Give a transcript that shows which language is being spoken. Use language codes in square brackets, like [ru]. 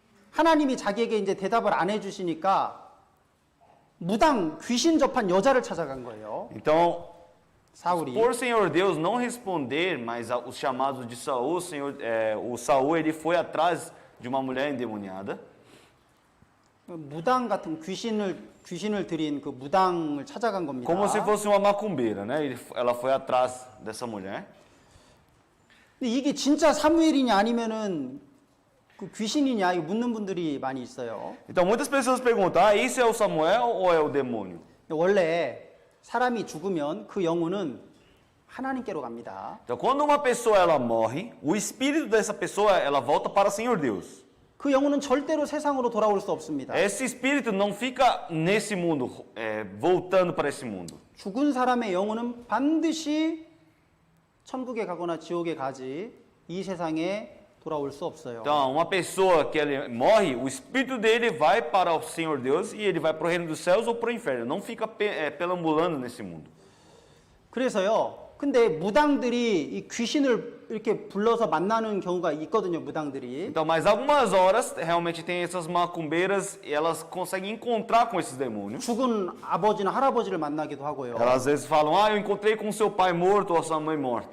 [ko] 하나님이 자기에게 이제 대답을 안 해주시니까 무당 귀신 접한 여자를 찾아간 거예요. [pt] Então, [ko] 사울이. [pt] por Senhor Deus não responder mais os chamados de Saul, o Saul ele foi atrás de uma mulher endemoniada. [ko] 무당 같은 귀신을 들인 그 무당을 찾아간 겁니다. [pt] Como se fosse uma macumbeira, né? Ela foi atrás dessa mulher. [ko] 근데 이게 진짜 사무엘이냐 아니면은 그 귀신이냐 이거 묻는 분들이 많이 있어요. [pt] Então muitas pessoas perguntam: ah, isso é o Samuel ou é o demônio? [ko] 원래 사람이 죽으면 그 영혼은 하나님께로 갑니다. [pt] Então quando uma pessoa ela morre, o espírito dessa pessoa ela volta para o Senhor Deus. [ko] 그 영혼은 절대로 세상으로 돌아올 수 없습니다. [pt] Esse espírito não fica nesse mundo, voltando para esse mundo. [ko] 죽은 사람의 영혼은 반드시 천국에 가거나 지옥에 가지 이 세상에 돌아올 수 없어요. [pt] Então, uma pessoa que ele morre, o espírito dele vai para o Senhor Deus e ele vai para o reino dos céus ou para o inferno. Não fica perambulando nesse mundo. [ko] 그래서요. 근데 무당들이 이 귀신을 이렇게 불러서 만나는 경우가 있거든요. 무당들이. [pt] Então, mas algumas horas realmente tem essas macumbeiras e elas conseguem encontrar com esses demônios. [ko] 죽은 아버지나 할아버지를 만나기도 하고요. [pt] Elas às vezes falam: ah, eu encontrei com seu pai morto ou sua mãe morta.